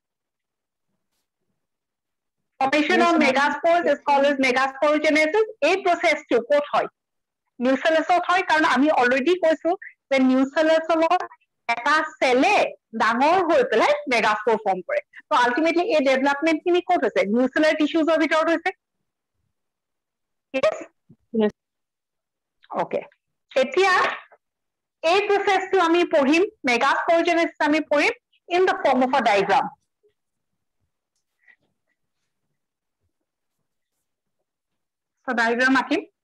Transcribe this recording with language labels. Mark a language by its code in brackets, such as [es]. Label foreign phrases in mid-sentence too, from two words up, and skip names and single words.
[en] Formation Yes, of ma'am. megaspores is called as megasporogenesis. [as] এই processটো ক'ত হয়? নিউচেলাছত হয়, কাৰণ আমি অলৰেডি কৈছো যে নিউচেলাছৰ এটা সেলে ডাঙৰ হৈ পেলাই [en] megaspore form [as] কৰে। তো আলটিমেটলি এই ডেভেলপমেন্ট খিনি ক'ত হৈছে? [en] nucellar tissues [as] ভিতৰত হৈছে। [en] Yes. [as] Okay. এতিয়া এই প্ৰসেসটো আমি পঢ়িম, megasporogenesis আমি পঢ়িম [en] in the form of a diagram. So diagram আঁকিম।